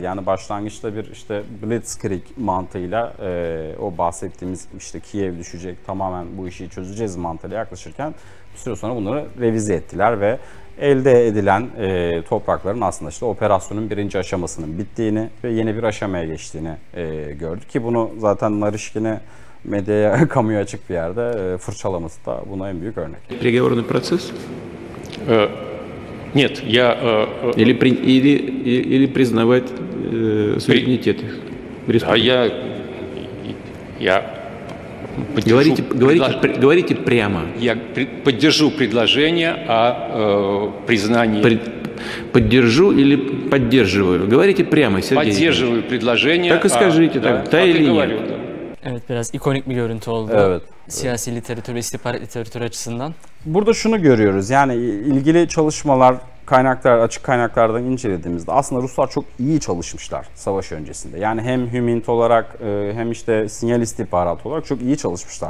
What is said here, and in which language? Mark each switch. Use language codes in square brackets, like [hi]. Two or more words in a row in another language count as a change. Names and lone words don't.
[tr] Yani başlangıçta bir işte Blitzkrieg mantığıyla o bahsettiğimiz işte Kiev düşecek, tamamen bu işi çözeceğiz mantığıyla yaklaşırken bir süre sonra bunları revize ettiler ve elde edilen toprakların aslında işte operasyonun birinci aşamasının bittiğini ve yeni bir aşamaya geçtiğini gördük ki bunu zaten Narishkin'i medyaya, kamuya açık bir yerde fırçalaması da buna en büyük örnek. [ru] Переговорный процесс? Нет, я... Или признавать суверенитет А республики? я поддержу, Говорите прямо. я поддержу предложение о признании... Поддержу или поддерживаю? Говорите прямо, Сергей. Поддерживаю предложение... Так и скажите, да, да так и или говорю, нет? да. [tr] Evet, biraz ikonik bir görüntü oldu. Evet. Siyasi literatür ve istihbarat literatürü açısından. Burada şunu görüyoruz, yani ilgili çalışmalar, kaynaklar, açık kaynaklardan incelediğimizde aslında Ruslar çok iyi çalışmışlar savaş öncesinde. Yani hem Hümint olarak hem işte sinyal istihbaratı olarak çok iyi çalışmışlar.